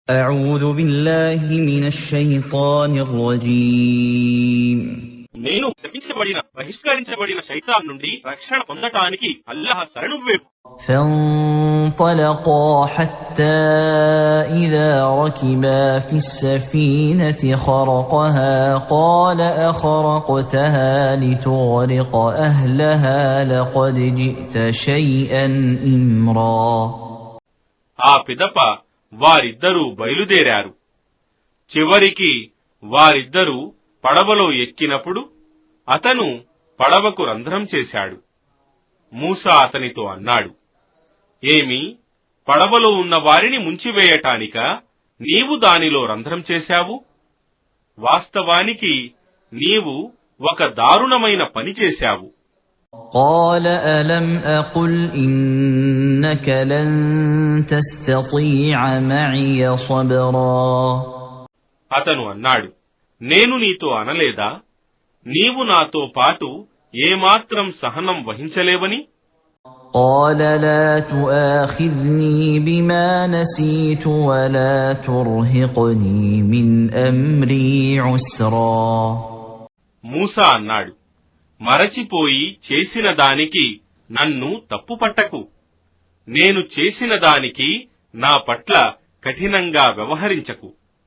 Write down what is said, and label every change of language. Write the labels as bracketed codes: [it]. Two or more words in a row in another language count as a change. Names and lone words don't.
[ar] أعوذ بالله من الشيطان الرجيم [te] నేను శపించబడిన బహిష్కరించబడిన శైతాన్ నుండి రక్షణ పొందటానికి అల్లాహ్ శరణు వేపు. [ar] فانطلقا حتى إذا ركبا في السفينة خرقها قال أخرقتها لتغرق أهلها لقد جئت شيئا إمرا. [te] ఆ పిదప వారిద్దరూ బయలుదేరారు. చివరికి వారిద్దరూ పడవలో ఎక్కినప్పుడు అతను పడవకు రంధ్రం చేశాడు. మూసా అతనితో అన్నాడు, ఏమి, పడవలో ఉన్న వారిని ముంచివేయటానికా నీవు దానిలో రంధ్రం చేశావు? వాస్తవానికి నీవు ఒక దారుణమైన పని చేశావు. [ar] قال ألم أقل إنك لن تستطيع معي صبرا. [te] అతను అన్నాడు, నేను నీతో అనలేదా, నీవు నాతో పాటు ఏమాత్రం సహనం వహించలేవని? [ar] قال لا تؤاخذني بما نسيت ولا ترهقني من أمري عسرا. [te] మూసా అన్నాడు, మరచిపోయి చేసిన దానికి నన్ను తప్పుపట్టకు. నేను చేసిన దానికి నా పట్ల కఠినంగా వ్యవహరించకు.